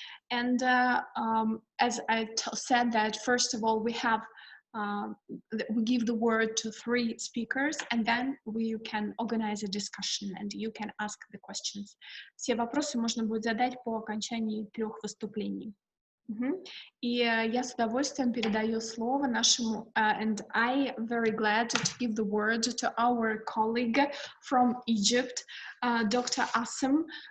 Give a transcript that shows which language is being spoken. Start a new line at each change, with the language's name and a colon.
English: And as I said that, first of all, we have we give the word to 3 speakers, and then we can organize a discussion, and you can ask the questions.
Russian: Все вопросы можно будет задать по окончании 3 выступлений. И я с удовольствием передаю слово нашему,
English: and I am very glad to give the word to our colleague from Egypt, Dr. Assam.